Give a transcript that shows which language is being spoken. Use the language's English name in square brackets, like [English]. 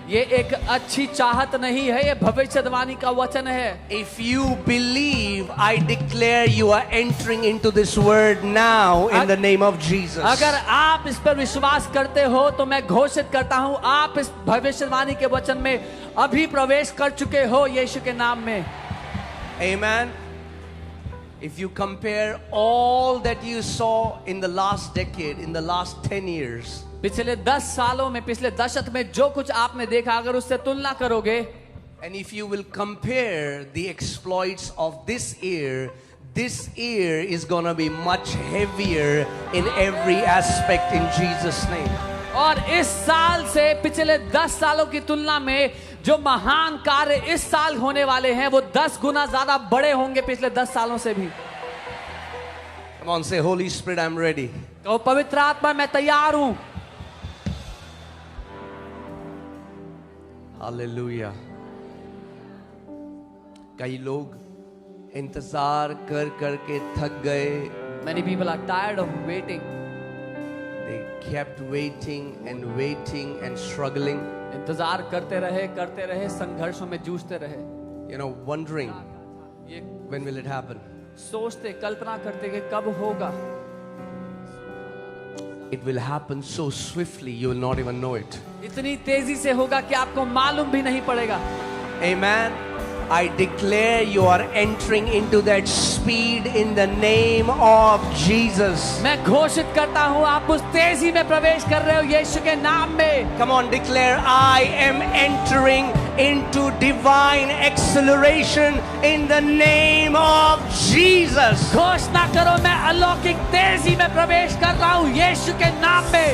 [Hindi] ये एक अच्छी चाहत नहीं है, ये भविष्यवाणी का वचन है। [English] If you believe, I declare you are entering into this word now in the name of Jesus. [Hindi] अगर आप इस पर विश्वास करते हो तो मैं घोषित करता हूं, आप इस भविष्यवाणी के वचन में अभी प्रवेश कर चुके हो यीशु के नाम में। [English] Amen. If you compare all that you saw in the last decade, in the last 10 years, [Hindi] पिछले 10 सालों में, पिछले दशक में जो कुछ आपने देखा, अगर उससे तुलना करोगे, [English] and if you will compare the exploits of this year is gonna be much heavier in every aspect in Jesus' name. [Hindi] और इस साल से पिछले 10 सालों की तुलना में जो महान कार्य इस साल होने वाले हैं वो 10 गुना ज्यादा बड़े होंगे पिछले 10 सालों से भी। [English] Come on, say, Holy Spirit, I'm ready. [Hindi] तो पवित्र आत्मा, मैं तैयार हूं। [English] Hallelujah. [Hindi] कई लोग इंतजार कर करके थक गए। [English] Many people are tired of waiting. They kept waiting and struggling. [Hindi] इंतजार करते रहे, संघर्षों में जूझते रहे। [English] You know, wondering [Hindi] ये [English] when will it happen. [Hindi] सोचते, कल्पना करते कि कब होगा। [English] It will happen so swiftly you will not even know it. [Hindi] इतनी तेजी से होगा कि आपको मालूम भी नहीं पड़ेगा। [English] Amen. I declare you are entering into that speed in the name of Jesus. [Hindi] मैं घोषित करता हूँ, आप उस तेजी में प्रवेश कर रहे हो यीशु के नाम में। [English] Come on, declare, I am entering into divine acceleration in the name of Jesus. [Hindi] घोषणा करो, मैं अलौकिक तेजी में प्रवेश कर रहा हूँ यीशु के नाम में।